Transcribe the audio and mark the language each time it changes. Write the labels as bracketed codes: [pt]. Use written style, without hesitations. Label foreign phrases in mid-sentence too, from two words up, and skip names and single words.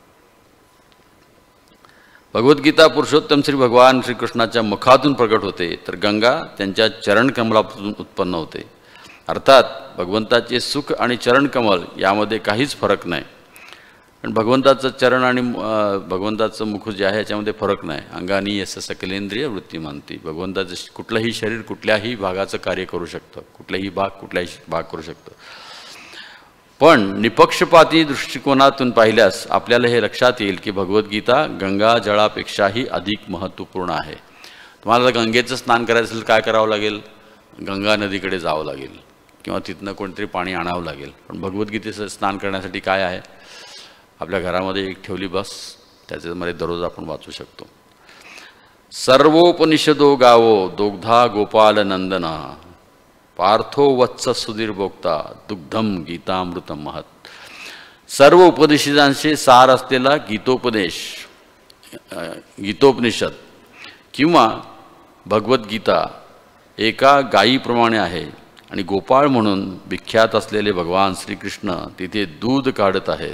[mr] भगवद्गीता पुरुषोत्तम श्री भगवान श्रीकृष्णाच्या मुखातून प्रकट होते, तर गंगा त्यांच्या चरणकमलापासून उत्पन्न होते. अर्थात भगवंताचे सुख आणि चरणकमल यामध्ये काहीच फरक नाही. पण भगवंताचं चरण आणि भगवंताचं मुख जे आहे याच्यामध्ये फरक नाही. [sa] अंगानी यस्य सकलेंद्रिय वृत्ती मानती. [mr] भगवंताचं कुठलंही शरीर कुठल्याही भागाचं कार्य करू शकतं, कुठलाही भाग करू शकतं. पण निपक्षपाती दृष्टिकोनातून पाहिल्यास आपल्याला हे लक्षात येईल की भगवद्गीता गंगा जळापेक्षाही अधिक महत्त्वपूर्ण आहे. तुम्हाला गंगेचं स्नान करायचं असेल काय करावं लागेल? गंगा नदीकडे जावं लागेल किंवा तिथनं कोणतरी पाणी आणावं लागेल. पण भगवद्गीतेचं स्नान करण्यासाठी काय आहे? आपल्या घरामध्ये एक ठेवली बस, त्याच्यामध्ये दररोज आपण वाचू शकतो. [sa] सर्वोपनिषदो गावो दोग्धा गोपाल नंदन पार्थो वत्स सुधीर भोक्ता दुग्धम गीतामृतम महत. [mr] सर्व उपदेशांचे सार असलेला गीतोपनिषद किंवा भगवद्गीता एका गायीप्रमाणे आहे. आणि गोपाळ म्हणून विख्यात असलेले भगवान श्रीकृष्ण तिथे दूध काढत आहेत.